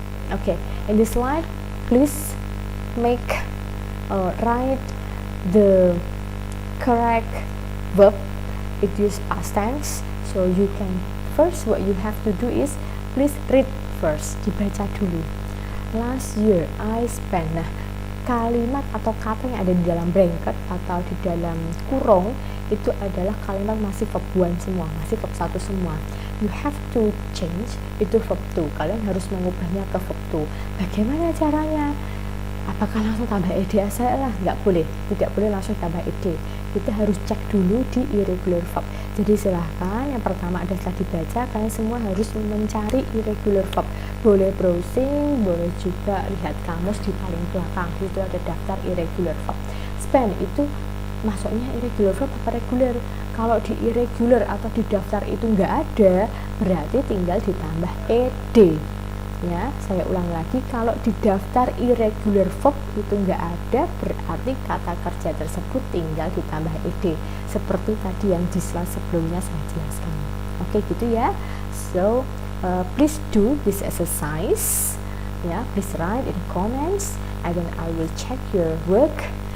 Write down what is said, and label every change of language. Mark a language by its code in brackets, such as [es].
[en] Okay, in this slide, please write the correct verb. It use past tense. So you can first what you have to do is please read first, [id] dibaca dulu. [en] Last year I spent. [id] Nah, kalimat atau kata yang ada di dalam bracket atau di dalam kurung itu adalah kalimat masih verb 1 semua, masih verb 1 semua. [en] You have to change itu verb 2. [id] Kalian harus mengubahnya ke verb 2. Bagaimana caranya? Apakah langsung tambah ed aja lah? Nggak boleh, tidak boleh langsung tambah ed. Kita harus cek dulu di irregular verb. Jadi silahkan, yang pertama ada setelah dibaca, kalian semua harus mencari irregular verb. Boleh browsing, boleh juga lihat kamus di paling belakang, itu ada daftar irregular verb. Spend itu masuknya irregular verb apa regular? Kalau di irregular atau di daftar itu nggak ada, berarti tinggal ditambah ed. Ya, saya ulang lagi, kalau di daftar irregular verb itu nggak ada, berarti kata kerja tersebut tinggal ditambah ed, seperti tadi yang di slide sebelumnya saya jelaskan. Oke, gitu ya. [en] So please do this exercise. Ya, please write in comments, and then I will check your work.